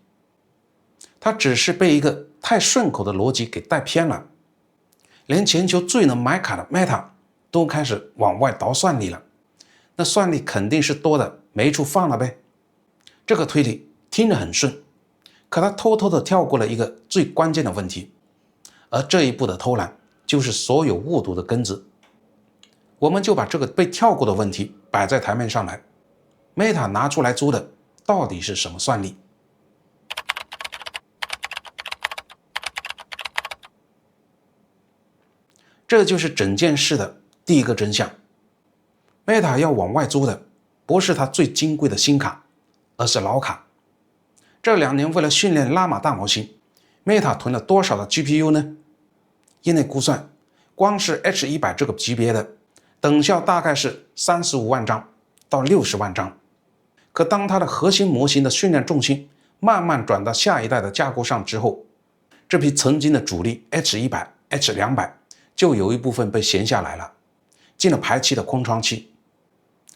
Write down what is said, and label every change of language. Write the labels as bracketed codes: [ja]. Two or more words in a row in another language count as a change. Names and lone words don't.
[zh] 它只是被一個太順口的邏輯給帶偏了，連全球最能買卡的 Meta 都開始往外倒算力了，那算力肯定是多的沒處放了唄。這個推理聽着很順，可他偷偷的跳過了一個最關鍵的問題，而這一步的偷懶就是所有誤讀的根子。我們就把這個被跳過的問題擺在台面上來， Meta 拿出來租的到底是什麼算力？這就是整件事的第一個真相。 Meta 要往外租的不是它最金貴的新卡，而是老卡。這2年為了訓練拉瑪大模型， Meta 囤了多少的 GPU 呢？業內估算，光是 H100 這個級別的等效大概是35萬張到60萬張。可當它的核心模型的訓練重心慢慢轉到下一代的架構上之後，這批曾經的主力 H100、H200 就有一部分被闲下來了，進了排期的空窗期。